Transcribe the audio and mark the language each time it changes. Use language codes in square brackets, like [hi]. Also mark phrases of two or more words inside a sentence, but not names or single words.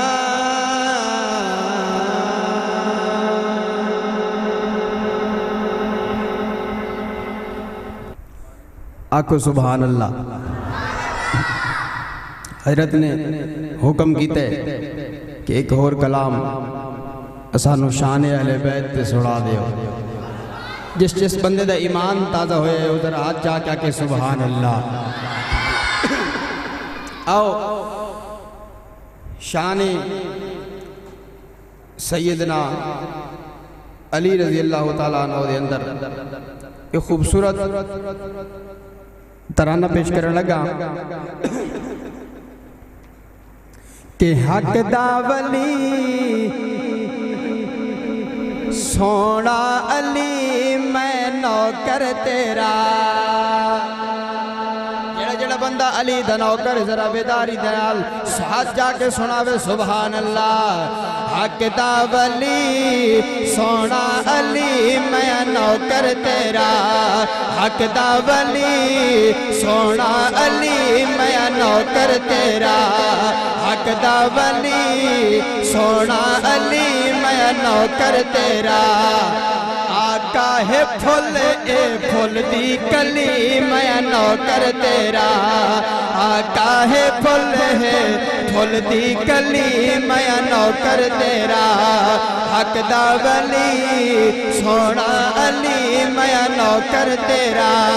[pa] آکو [ar] سبحان اللہ [pa] حضرت نے حکم کیتے کہ ایک اور کلام اسانو شان اہل بیت تے سڑا دیو جس جس بندے دا ایمان تازہ ہوئے ادھر ہاتھ جا کیا کہ [ar] سبحان اللہ [pa] آؤ شان سیدنا علی [ar] رضی اللہ تعالیٰ عنہ [pa] دے اندر ایک خوبصورت ترانہ پیش کرنے لگا کہ حق دا ولی سونا علی میں نوکر تیرا جڑا جڑا بندہ علی دا نوکر ذرا بیداری دیال ساتھ جا کے سناوے [ar] سبحان اللہ [pa] حق دا ولی سونا علی میں نوکر تیرا حق دا ولی سونا علی میں نوکر تیرا حق دا ولی سونا علی میں نوکر تیرا آقا ہے پھول اے پھول دی کلی میں نوکر تیرا آقا ہے پھول دی کلی میں نوکر تیرا حق دا ولی سونا علی میں نوکر تیرا